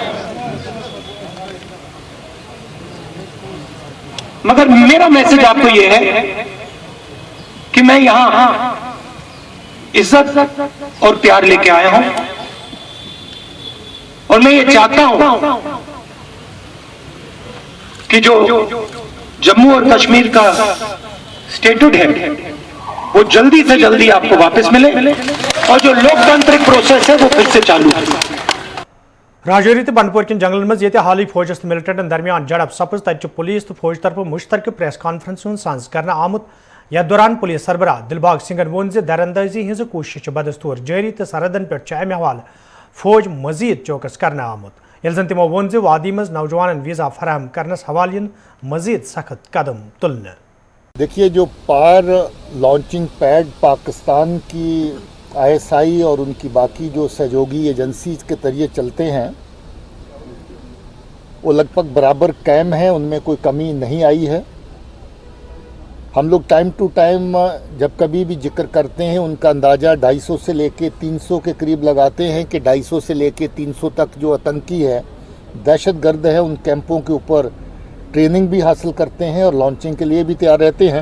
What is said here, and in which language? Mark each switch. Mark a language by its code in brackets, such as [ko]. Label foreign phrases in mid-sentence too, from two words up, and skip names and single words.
[hi] मगर मेरा मैसेज आपको ये है कि मैं यहां इज्जत और प्यार लेके आया हूं, और मैं ये चाहता हूं कि जो जम्मू और कश्मीर का [en] statute [hi] है वो जल्दी से जल्दी आपको वापस मिले, और जो लोकतांत्रिक प्रोसेस है वो फिर से चालू है। [ks] राजौरी तो बनपोर किन जंगलन मज ये हाल फौजस तो मिलिटेंटन दरमियान झड़प सपज तक पुलिस तो फौज तरफ मुश्तरक [en] press conference [ks] सांस करना आमुत। यथ दौरान पुलिस सरबराह दिलबाग सिंगन वोन दरअंदाजी हज कोशिश बदस्तूर जारी तो सरहदन पे अमे हवाले फौज मजीद चौकस करना आमुत, यह जन तमो वोन वादी मज नौजवान वीज़ा फराहम करनस हवाले मजीद सख्त कदम तुलने। [hi] देखिए, जो पार [en] launching pad [hi] पाकिस्तान की ISI और उनकी बाकी जो सहयोगी एजेंसी के जरिए चलते हैं वो लगभग बराबर कायम है, उनमें कोई कमी नहीं आई है। हम लोग [en] time to time [hi] जब कभी भी जिक्र करते हैं उनका अंदाज़ा 250 से लेके 300 के करीब लगाते हैं कि 250 से लेके 300 तक जो आतंकी है, दहशतगर्द है, उन कैंपों के ऊपर ट्रेनिंग भी हासिल करते हैं और लॉन्चिंग के लिए भी तैयार रहते हैं।